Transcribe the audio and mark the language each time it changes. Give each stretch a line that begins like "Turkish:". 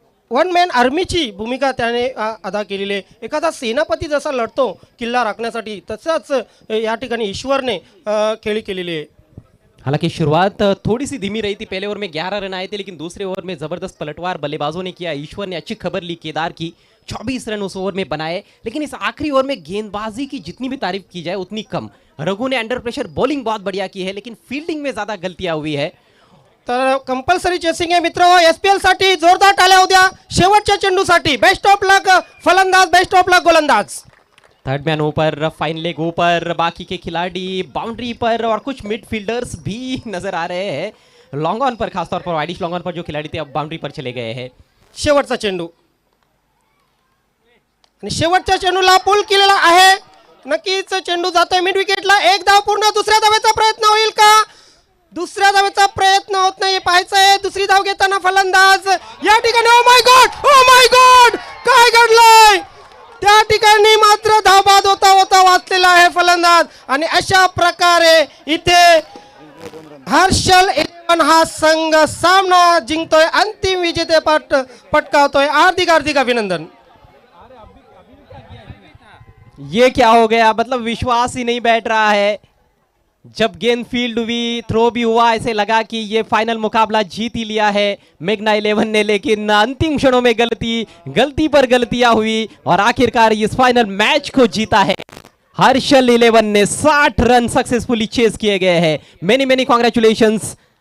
Marathi: One man आर्मीची भूमिका त्याने अदा केलेली आहे। एखादा सेनापती जसा लढतो किल्ला राखण्यासाठी, तसाच या ठिकाणी ईश्वरने खेळी केलेली आहे।
Hindi: हालांकि शुरुआत थोड़ी सी धीमी रही थी, पहले ओवर में 11 रन आए थे, लेकिन दूसरे ओवर में जबरदस्त पलटवार बल्लेबाजों ने किया। ईश्वर ने अच्छी खबर ली केदार की, 24 रन उस ओवर में बनाए, लेकिन इस आखिरी ओवर में गेंदबाजी की जितनी भी तारीफ की जाए उतनी कम। रघु ने अंडर प्रेशर बॉलिंग बहुत बढ़िया की है, लेकिन फील्डिंग में ज्यादा गलतियां हुई है।
Marathi: तर कंपल्सरी चेसिंग आहे मित्र। SPL साठी जोरदार टाळ्या होत्या शेवटच्या चेंडूसाठी।
English: Best of luck फलंदाज, best of luck गोलंदाज।
Hindi: थर्ड मैन ऊपर, फाइन लेग ऊपर, बाकी के खिलाड़ी बाउंड्री पर और कुछ मिडफील्डर्स भी नजर आ रहे हैं लॉन्ग ऑन पर, खासतौर पर वाइडिश लॉन्ग ऑन पर जो खिलाड़ी थे अब बाउंड्री पर चले गए हैं।
Marathi: शेवटचा चेंडू आणि शेवटच्या चेंडूला पुल केलेला आहे, नक्कीच चेंडू जातोय मिड विकेटला। 1 धाव पूर्ण, दुसऱ्या धावेचा प्रयत्न होईल का? दुसऱ्या धावेचा प्रयत्न होत नाही, पाहायचं आहे। दुसरी धाव घेताना फलंदाज या ठिकाणी, ओ माय गॉड काय घडलंय? त्या ठिकाणी मात्र धावबाद होता वाचलेला आहे फलंदाज, आणि अशा प्रकारे इथे हर्षल 11 हा संघ सामना जिंकतोय, अंतिम विजेतेपद पटकावतोय। हार्दिक अभिनंदन।
Hindi: ये क्या हो गया, मतलब विश्वास ही नहीं बैठ रहा है। जब गेंद फील्ड हुई, थ्रो भी हुआ, ऐसे लगा कि ये फाइनल मुकाबला जीत ही लिया है मेघना 11 ने, लेकिन अंतिम क्षणों में गलती पर गलतियां हुई और आखिरकार इस फाइनल मैच को जीता है हर्षल 11 ने। 60 रन सक्सेसफुली चेस किए गए हैं।
English: many congratulations